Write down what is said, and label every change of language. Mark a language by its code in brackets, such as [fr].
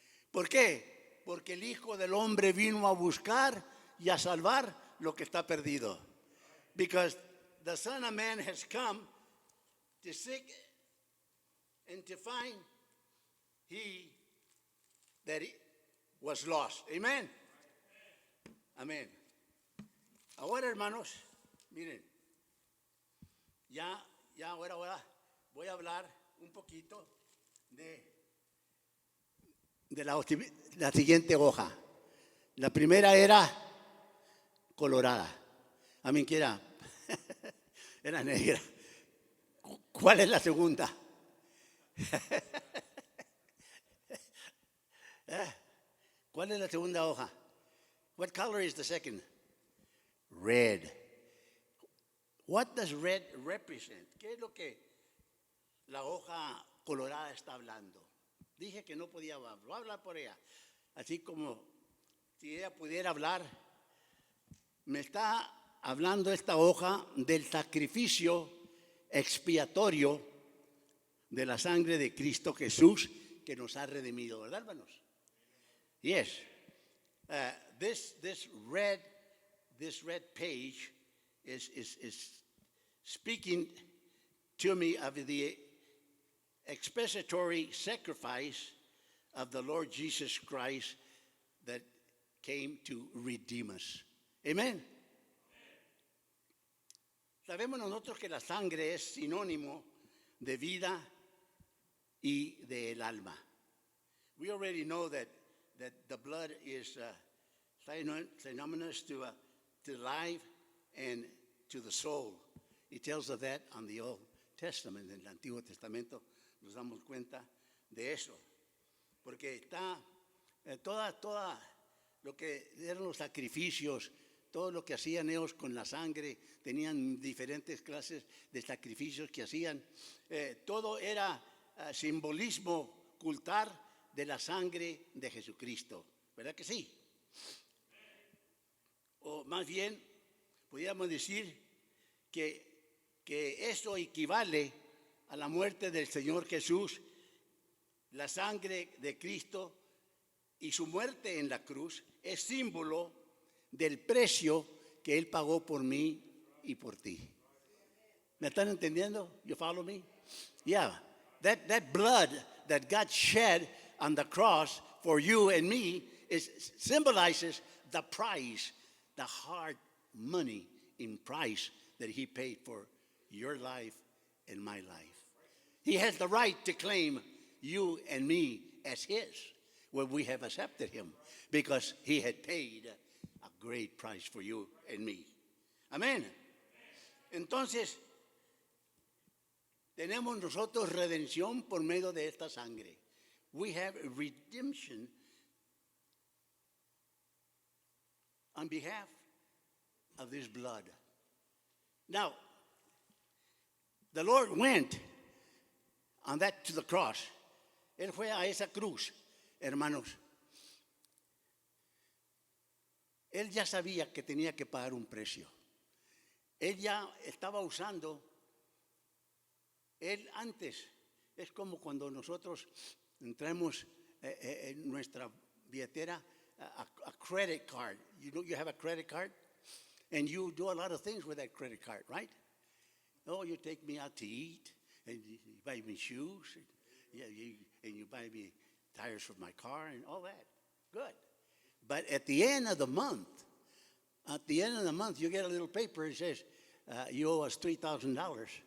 [es] ¿Por qué? Porque el Hijo del Hombre vino a buscar y a salvar lo que está perdido. [en] Because the Son of Man has come to seek and to find he that he was lost. Amen. Amén. [es] Ahora, hermanos, miren, ahora voy a hablar un poquito de la siguiente hoja. La primera era colorada. A mí que era negra. ¿Cuál es la segunda? ¿Cuál es la segunda hoja? [en] What color is the second? Red. What does red represent? [es] ¿Qué es lo que la hoja colorada está hablando? Dije que no podía hablar. Voy a hablar por ella. Así como si ella pudiera hablar. Me está hablando esta hoja del sacrificio expiatorio de la sangre de Cristo Jesús que nos ha redimido, ¿verdad, hermanos? [en] Yes. This red page is speaking to me of the expiatory sacrifice of the Lord Jesus Christ that came to redeem us. Amen. [es] Sabemos nosotros que la sangre es sinónimo de vida y del alma. [en] We already know that the blood is synonymous to life and to the soul. It tells us that on the Old Testament, [es] en el Antiguo Testamento, nos damos cuenta de eso. Porque está toda lo que eran los sacrificios, todo lo que hacían ellos con la sangre, tenían diferentes clases de sacrificios que hacían. Todo era simbolismo cultar de la sangre de Jesucristo. ¿Verdad que sí? O más bien, podríamos decir que eso equivale a la muerte del Señor Jesús, la sangre de Cristo y su muerte en la cruz es símbolo del precio que Él pagó por mí y por ti. ¿Me están entendiendo? [en] You follow me? Yeah. That blood that God shed on the cross for you and me symbolizes the price, the hard money in price that He paid for your life and my life. He has the right to claim you and me as His when we have accepted Him because He had paid a great price for you and me. [es] Amén. Entonces, tenemos nosotros redención por medio de esta sangre. [en] We have redemption on behalf of this blood. Now, the Lord went on that to the cross. [es] Él fue a esa cruz, hermanos. Él ya sabía que tenía que pagar un precio. Él ya estaba usando, él antes, es como cuando nosotros entramos en nuestra billetera, [en] a credit card. You know, you have a credit card, and you do a lot of things with that credit card, right? Oh, you take me out to eat, and you buy me shoes, and you buy me tires for my car, and all that. Good. But at the end of the month, you get a little paper that says, you owe us $3,000.